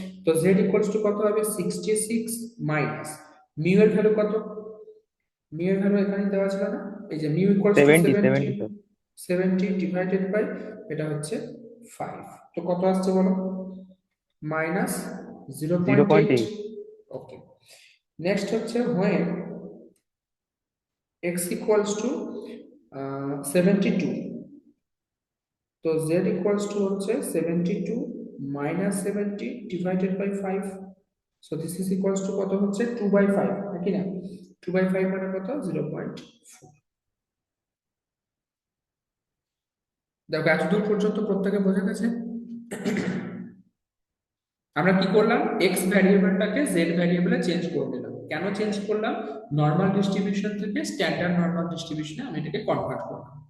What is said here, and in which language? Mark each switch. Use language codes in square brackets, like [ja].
[bn] তো z equals to কত হবে 66 মাইনাস মিউ এর ভ্যালু কত, মিউ এর ভ্যালু এখানে দেওয়া ছিল না, এই যে mu equals to 70 70, 70 70 divided by এটা হচ্ছে 5, তো কত আসছে বলো, মাইনাস 0.8। 0.8 [en] Okay, next হচ্ছে when x equals to 72, তো z equals to হচ্ছে 72 minus 70 divided by 5, so this is equals to কত হচ্ছে 2/5 নাকি না, 2/5 মানে কত 0.4। [bn] দেখো এতদূর পর্যন্ত প্রত্যেকে বোঝা গেছে। আমরা কি করলাম, এক্স ভ্যারিয়েবলটাকে জেড ভ্যারিয়েবলে চেঞ্জ করে দিলাম। কেন চেঞ্জ করলাম, নর্মাল ডিস্ট্রিবিউশন থেকে স্ট্যান্ডার্ড নর্মাল ডিস্ট্রিবিউশনে আমি এটাকে কনভার্ট করলাম।